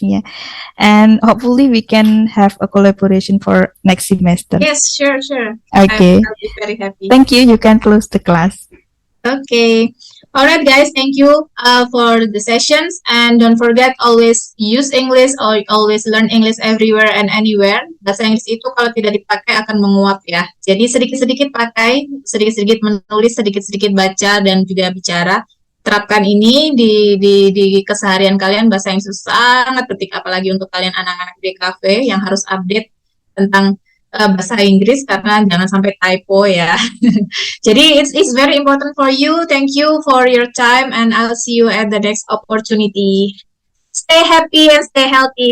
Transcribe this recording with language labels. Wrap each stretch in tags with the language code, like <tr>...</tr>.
<en>Yeah, and hopefully we can have a collaboration for next semester. Yes, sure. Okay. I'll be very happy. Thank you. You can close the class. Okay. All right, guys. Thank you for the sessions, and don't forget always use English or always learn English everywhere and anywhere.</en> <id>Bahasa Inggris itu kalau tidak dipakai akan menguap ya. Jadi sedikit-sedikit pakai, sedikit-sedikit menulis, sedikit-sedikit baca dan juga bicara. Terapkan ini di keseharian kalian. Bahasa Inggris sangat penting, apalagi untuk kalian anak-anak DKV yang harus update tentang bahasa Inggris karena jangan sampai typo ya.</id> <en>Jadi it's very important for you. Thank you for your time and I'll see you at the next opportunity. Stay happy and stay healthy.</en>